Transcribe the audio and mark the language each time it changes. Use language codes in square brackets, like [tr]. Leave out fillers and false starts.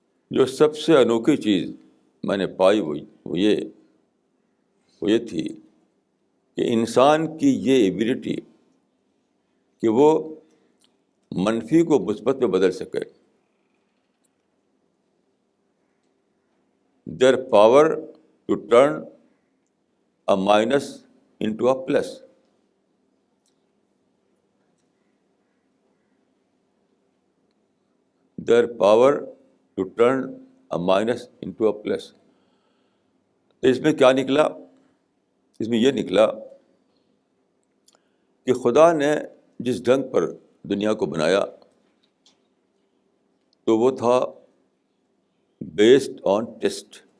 [ur] جو سب سے انوکھی چیز میں نے پائی وہ یہ تھی کہ انسان کی یہ ایبلٹی کہ وہ منفی کو مثبت میں بدل سکے. [en] their power to turn a minus into a plus. Their power to turn a minus into a plus. [ur] تو اس میں کیا نکلا؟ اس میں یہ نکلا کہ خدا نے جس ڈھنگ پر دنیا کو بنایا تو وہ تھا [en] Based on test.